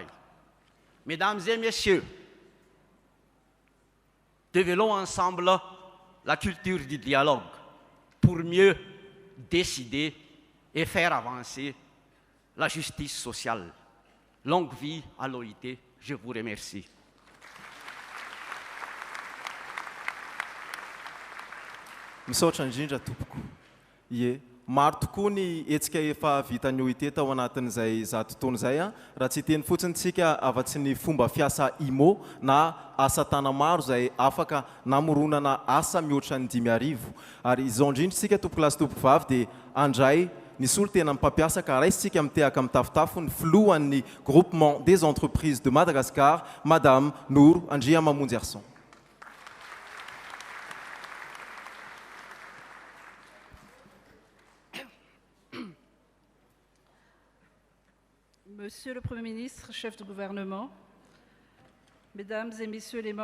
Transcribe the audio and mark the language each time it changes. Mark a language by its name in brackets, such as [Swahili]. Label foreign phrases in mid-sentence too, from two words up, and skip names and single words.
[French] Mesdames et messieurs, développons ensemble la culture du dialogue pour mieux décider et faire avancer la justice sociale. Longue vie à l'OIT, je vous remercie. [Malagasy] Misaotra indrindra tompoko. Ie, maro tokoa ny hetsika efa vitan'ny OIT tao anatin'izay tontolo izay a, raha tsy teny fotsiny tsika afa-tsy ny fomba fiasa IMO na asa tana maro izay afaka namoronana asa mihoatra ny 5,000. Ary izao indrindra tsika tompoko lahy sy tompoko vavy dia andray nisy olo tena mpampiasa ka raisitsika mitehaka mitafitafo ny filohan'ny groupement des entreprises de Madagascar, Madame Nour Andria Mamonjy Arson. [French] Monsieur le Premier ministre, chef du gouvernement, Mesdames et Messieurs les